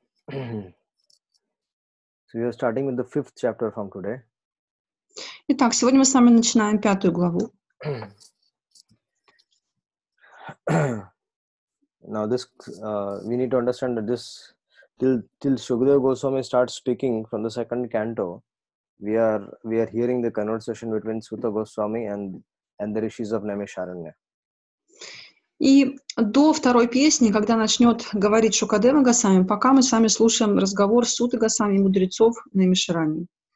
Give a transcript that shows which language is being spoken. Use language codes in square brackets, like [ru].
[en] So we are starting with the 5th chapter from today. [ru] Итак, сегодня мы с вами начинаем 5 главу. [en] Now this we need to understand that this till Shukadeva Goswami starts speaking from the 2nd canto, we are hearing the conversation between Suta Goswami and the rishis of Naimisharanya. [ru] И до второй песни, когда начнет говорить Шукадева Госвами, пока мы с вами слушаем разговор Суты Госвами и мудрецов Наймишарани.